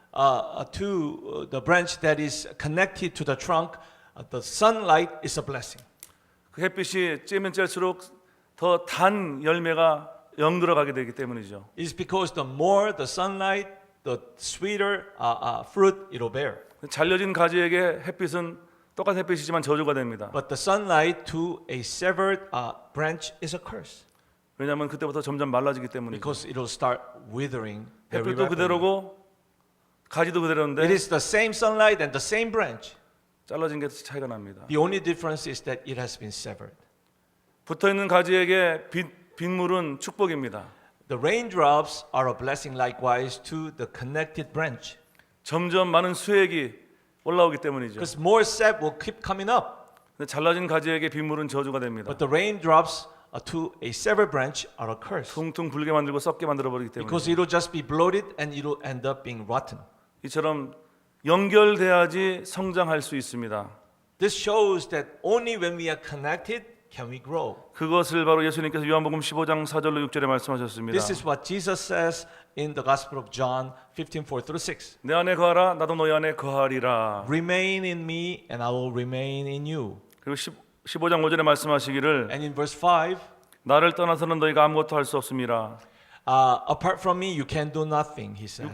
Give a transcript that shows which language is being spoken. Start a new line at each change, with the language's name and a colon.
English: To the branch that is connected to the trunk, the sunlight is a blessing.
Korean: 그 햇빛이 쬐면 쬐일수록 더 단 열매가 영들어가게 되기 때문이죠.
English: It's because the more the sunlight, the sweeter fruit it will bear.
Korean: 잘려진 가지에게 햇빛은 똑같은 햇빛이지만 저주가 됩니다.
English: But the sunlight to a severed branch is a curse
Korean: 왜냐하면 그때부터 점점 말라지기 때문이죠.
English: because it will start withering. very
Korean: 햇빛도
English: rapidly.
Korean: 그대로고 가지도
English: It
Korean: 그대로인데
English: is the same sunlight and the same branch.
Korean: 잘라진 게 차이가 납니다.
English: The only difference is that it has been severed.
Korean: 붙어 있는 가지에게 빗물은 축복입니다.
English: The raindrops are a blessing likewise to the connected branch.
Korean: 점점 많은 수액이 올라오기 때문이죠.
English: Because more sap will keep coming up.
Korean: 근데 잘라진 가지에게 빗물은 저주가 됩니다.
English: But the raindrops to a severed branch are a curse.
Korean: 퉁퉁 불게 만들고 썩게 만들어 버리기 때문에
English: Because it will just be bloated and it will end up being rotten.
Korean: 이처럼 연결돼야지 성장할 수 있습니다.
English: This shows that only when we are connected can we grow.
Korean: 그것을 바로 예수님께서 요한복음 15장 4절로 6절에 말씀하셨습니다.
English: This is what Jesus says in the Gospel of John 15:4-6.
Korean: 내 안에 거하라 나도 너희 안에 거하리라.
English: Remain in me and I will remain in you.
Korean: 그리고 15장 5절에 말씀하시기를
English: And in verse 5,
Korean: 나를 떠나서는 너희가 아무것도 할 수 없음이라.
English: apart from me you can do nothing, he says.